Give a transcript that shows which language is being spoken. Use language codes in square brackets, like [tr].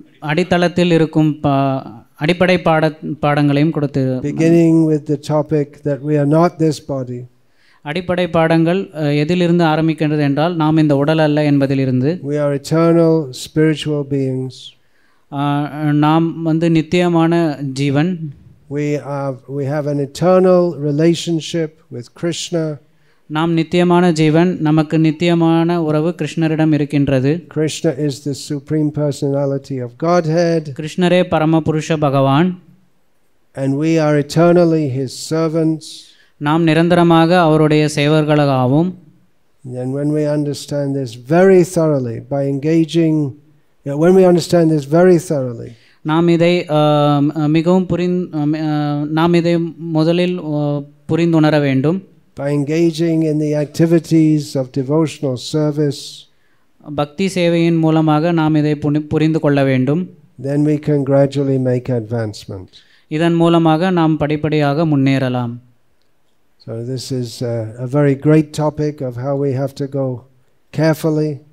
[ta] அடித்தளத்தில் இருக்கும் அடிப்படை பாடங்களையும் கொடுத்து, [en] beginning with the topic that we are not this body. [ta] அடிப்படை பாடங்கள் எதிலிருந்து ஆரம்பிக்கின்றது என்றால் நாம் இந்த உடல் அல்ல என்பதிலிருந்து. [en] We are eternal spiritual beings. [ta] நாம் நித்தியமான ஜீவன். [en] We have an eternal relationship with Krishna. [ta] நாம் நித்தியமான ஜீவன், நமக்கு நித்தியமான உறவு கிருஷ்ணரிடம் இருக்கின்றது. [en] Krishna is the supreme personality of Godhead. [ta] கிருஷ்ணரே பரமபுருஷ பகவான். [en] And we are eternally his servants. [ta] நாம் நிரந்தரமாக அவருடைய சேவர்களாகவும். [en] And when we understand this very thoroughly by engaging, when we understand this very thoroughly, [ta] நாம் இதை முதலில் புரிந்துணர வேண்டும். [en] by engaging in the activities of devotional service, [ta] பக்தி சேவையின் மூலமாக நாம் இதை புரிந்து கொள்ள வேண்டும். [en] then we can gradually make advancement. [ta] இதன் மூலமாக நாம் படிப்படியாக முன்னேறலாம். [en] So this is a very great topic of how we have to go carefully.